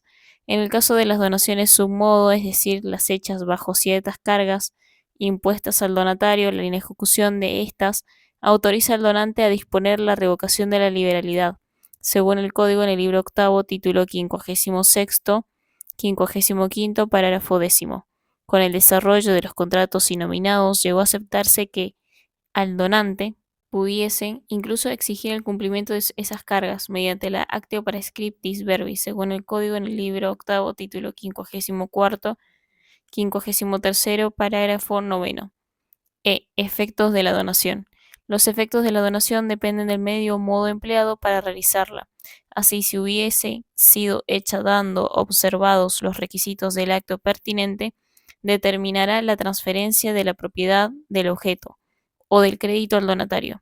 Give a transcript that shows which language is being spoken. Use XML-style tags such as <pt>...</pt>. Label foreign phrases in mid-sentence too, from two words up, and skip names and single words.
<es>En el caso de las donaciones submodo, es decir, las hechas bajo ciertas cargas impuestas al donatario, la inejecución de estas autoriza al donante a disponer la revocación de la liberalidad, según el código en el libro octavo, título 56º, 55º, parágrafo 10º. Con el desarrollo de los contratos inominados, llegó a aceptarse que al donante pudiese incluso exigir el cumplimiento de esas cargas mediante la</es> <la>actio praescriptis verbis,</la> <es>según el código en el libro octavo, título 54º, 53º, parágrafo 9º. Efectos de la donación. Los efectos de la donación dependen del medio o modo empleado para realizarla. Así, si hubiese sido hecha dando observados los requisitos del acto pertinente, determinará la transferencia de la propiedad del objeto o del crédito al donatario.</es>